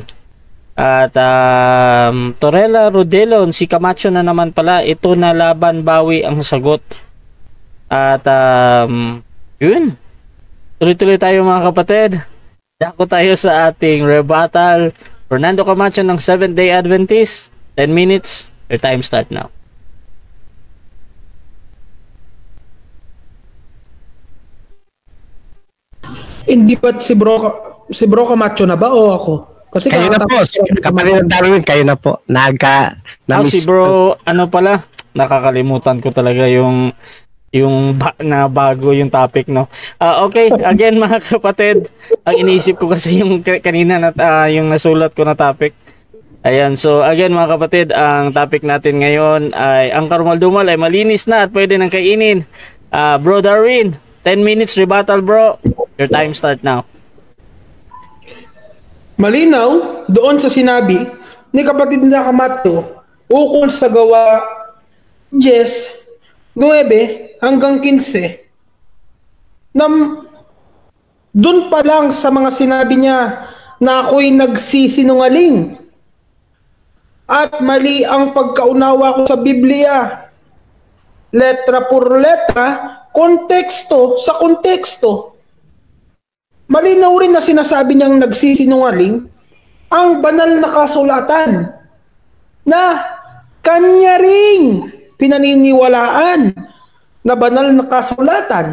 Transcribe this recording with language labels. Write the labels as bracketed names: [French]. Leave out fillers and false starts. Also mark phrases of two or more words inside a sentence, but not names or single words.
[Filipino] At Torella Rodelon, si Camacho na naman pala, ito na laban bawi ang sagot. At yun, tuloy-tuloy tayo mga kapatid. Dako tayo sa ating rebuttal. [English] Fernando Camacho ng Seventh-day Adventist, 10 minutes, your time start now. [Filipino] Hindi pa si Bro Camacho na ba o ako? Kasi Kayo na po, kapatid ng Darwin, kayo na po. Si bro, ano pala, nakakalimutan ko talaga yung na bago yung topic, no? Okay, again mga kapatid, ang iniisip ko kasi yung kanina na yung nasulat ko na topic. Ayan, so again mga kapatid, ang topic natin ngayon ay ang karumal-dumal ay malinis na at pwede nang kainin. [English] Bro Darwin, 10 minutes rebuttal bro. Your time start now. [Filipino] Malinaw doon sa sinabi ni kapatid na Camacho ukol sa gawa 10, 9 hanggang 15 na doon pa lang sa mga sinabi niya na ako'y nagsisinungaling at mali ang pagkaunawa ko sa Biblia. [Spanish] Letra por letra, [Filipino] konteksto sa konteksto. Malinaw rin na sinasabi niyang nagsisinungaling ang banal na kasulatan na kanya ring pinaniniwalaan na banal na kasulatan.